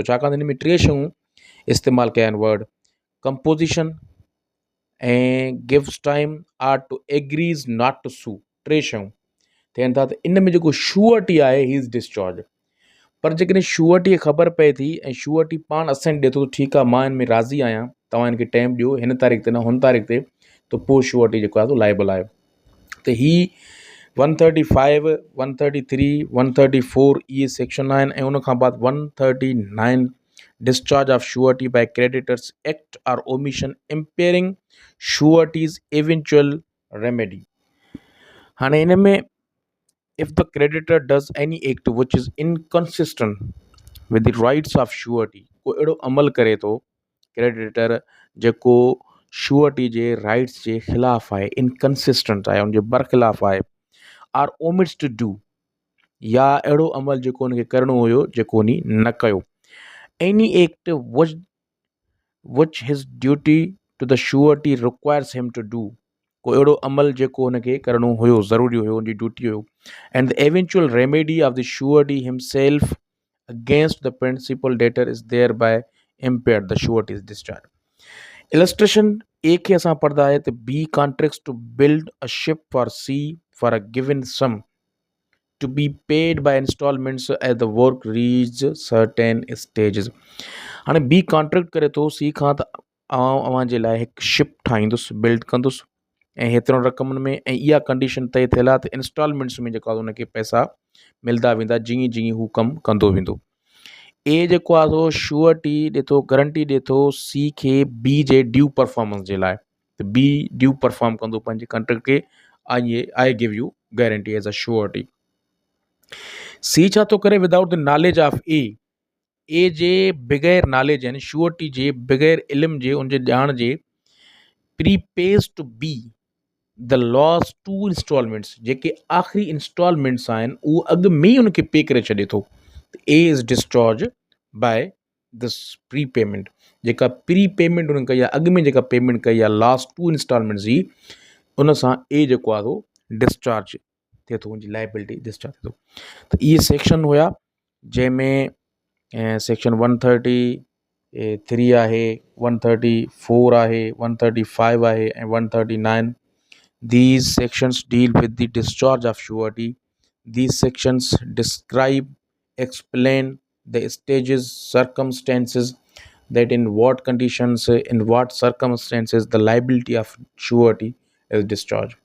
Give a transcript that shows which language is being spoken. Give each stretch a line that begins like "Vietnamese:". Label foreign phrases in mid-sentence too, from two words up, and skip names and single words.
Sindhi: छाकाणि त हिन में टे शयूं इस्तेमालु कया आहिनि वर्ड, कंपोज़िशन ऐं
English: gives time or to agrees not to sue,
Sindhi: टे शयूं थियनि था। त इन में जेको श्योरिटी आहे
English: he is discharge.
Sindhi: पर जेकॾहिं श्योरिटी खे ख़बर पए थी ऐं श्योरिटी पाण असेंट ॾिए थो ठीकु आहे मां हिन में राज़ी आहियां, तव्हां हिनखे टाइम ॾियो हिन तारीख़ ते न हुन तारीख़ ते, त पोइ श्योरिटी जेको आहे लाइबल आहे। त ही 135, 133, 134 इहे सेक्शन आहिनि ऐं उन खां बाद 139
English: discharge of surety by creditors act or omission impairing surety's eventual remedy.
Sindhi: हाणे हिन में
English: if the creditor does any act which is inconsistent with the rights of surety,
Sindhi: को अहिड़ो अमल करे थो क्रेडिटर जेको श्योरिटी जे राइट्स जे ख़िलाफ़ु आहे, इनकंसिस्टेंट आहे, उनजे बरख़िलाफ़ आहे,
English: or omits to do,
Sindhi: या अहिड़ो अमल जेको उनखे करिणो हुयो जेको उनी न कयो,
English: any act which his duty to the surety requires him to do,
Sindhi: को अहिड़ो अमल जेको हुनखे करिणो हुयो, ज़रूरी हुयो, हुनजी ड्यूटी हुयो,
English: and the eventual remedy of the surety himself against the principal debtor is thereby impaired, the surety is discharged. Illustration A
Sindhi: खे असां पढ़दा आहे त
English: B contracts to build a ship for C for a given sum to be paid by installments as the work reaches certain stages.
Sindhi: हाणे B कॉन्ट्रैक्ट करे थो C खां त अव्हां जे लाइ हिकु शिप ठाहींदुसि, बिल्ड कंदुसि ऐं हेतिरनि रक़मनि में, ऐं इहा कंडीशन तय थियल आहे त इंस्टॉलमेंट्स में जेको आहे उनखे पैसा मिलंदा वेंदा जीअं जीअं हू कमु कंदो वेंदो। ए जेको आहे सो श्योरिटी ॾिए थो, गारंटी ॾिए थो सी खे बी जे
English: due performance
Sindhi: जे लाइ, त बी
English: due perform
Sindhi: कंदो पंहिंजे कॉन्ट्रैक्ट खे,
English: I give you guarantee as a surety.
Sindhi: सी छा थो करे,
English: without the knowledge of A
Sindhi: जे बग़ैर नॉलेज यानी श्योरिटी जे बग़ैर इल्म जे, उनजे ॼाण जे,
English: prepays to B the last 2 installments,
Sindhi: जेके आख़िरी इंस्टॉलमेंट्स आहिनि उहो अॻु में ई उनखे पे करे छॾे थो।
English: A is discharge by this pre payment,
Sindhi: जेका
English: pre payment
Sindhi: उन्हनि कई आहे, अॻु में जेका पेमेंट कई आहे
English: last 2 installments
Sindhi: जी, उन सां ए जेको आहे उहो डिस्चार्ज थिए थो, उनजी
English: liability discharge
Sindhi: थिए थो। त इहे सेक्शन हुया जंहिंमें सेक्शन 133 आहे, 134 आहे, 135 आहे ऐं 139।
English: These sections deal with the discharge of surety. These sections describe, explain the stages, circumstances, that in what conditions, in what circumstances the liability of surety is discharged.